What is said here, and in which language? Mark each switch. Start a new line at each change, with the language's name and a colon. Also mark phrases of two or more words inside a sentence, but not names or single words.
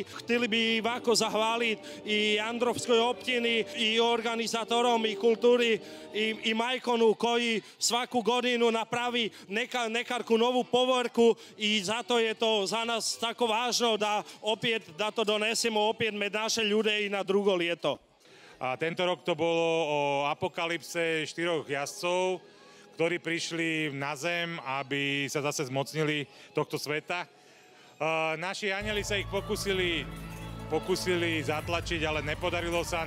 Croatian: Htjeli bi ovako zahvaliti i Androvskoj općini i organizatorom i kulturi i Majkonu koji svaku godinu napravi nekarku novu povorku i zato je to za nas tako važno da to donesemo opět med naše ljude i na drugo lieto.
Slovak: A tento rok to bolo o apokalypse 4 jazdcov, ktorí prišli na zem, aby sa zase zmocnili tohto sveta. Naši anjeli sa ich pokusili zatlačiť, ale nepodarilo sa.